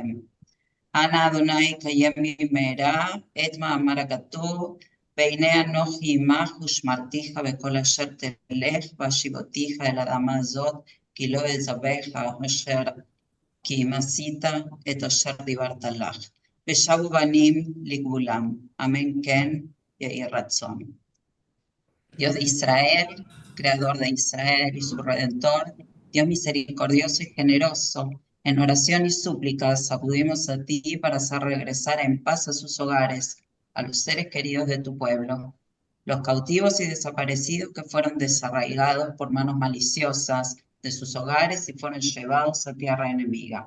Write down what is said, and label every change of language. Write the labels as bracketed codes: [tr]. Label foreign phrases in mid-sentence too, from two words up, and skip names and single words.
[he] אנא אדוני קיים במהרה את מאמר הכתוב, והנה אנוכי עמך ושמרתיך בכל אשר תלך, והשיבותיך אל האדמה הזאת, כי לא אעזבך כי אם עשית את אשר דיברת לך. ושבו בנים לגבולם. אמן כן יהי רצון. [es] Dios de Israel, creador de Israel y su redentor, Dios misericordioso y generoso, en oración y súplicas acudimos a ti para hacer regresar en paz a sus hogares a los seres queridos de tu pueblo, los cautivos y desaparecidos que fueron desarraigados por manos maliciosas de sus hogares y fueron llevados a tierra enemiga.